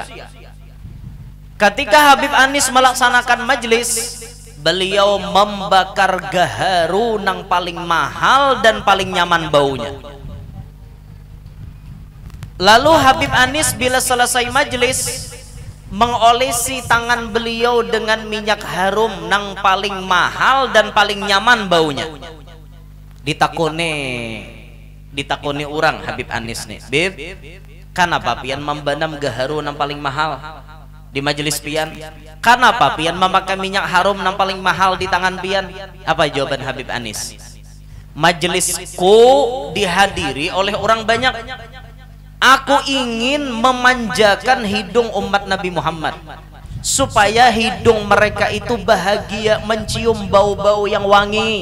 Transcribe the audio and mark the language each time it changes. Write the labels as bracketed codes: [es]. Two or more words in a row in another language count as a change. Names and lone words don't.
[id] Ketika Habib Anis melaksanakan majelis, beliau membakar gaharu yang paling mahal dan paling nyaman baunya. Lalu Habib Anis bila selesai majelis mengolesi tangan beliau dengan minyak harum yang paling mahal dan paling nyaman baunya. [bjn] Ditakoni orang Habib Anis nih, Bib, kenapa pian membanam gaharu yang paling mahal di majelis pian? Kenapa pian memakai minyak harum yang paling mahal di tangan pian? [id] Apa jawaban Habib Anis? Majelisku dihadiri oleh orang banyak. Aku ingin memanjakan hidung umat Nabi Muhammad supaya hidung mereka itu bahagia mencium bau-bau yang wangi.